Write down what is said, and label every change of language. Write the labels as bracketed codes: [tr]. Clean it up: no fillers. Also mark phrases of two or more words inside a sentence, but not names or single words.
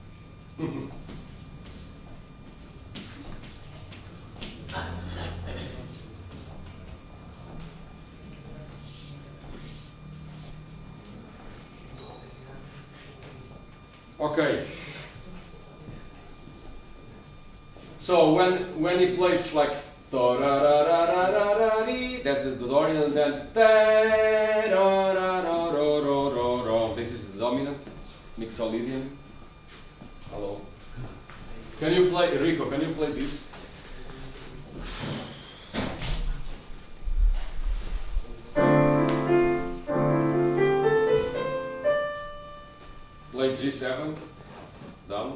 [en] Okay. So when he plays like da da da da da da da dee, that's the Dorian, and then da da da da ro ro ro ro. This is the dominant, mixo Lydian. Hello. Can you play Rico? Can you play this? Play G7 down.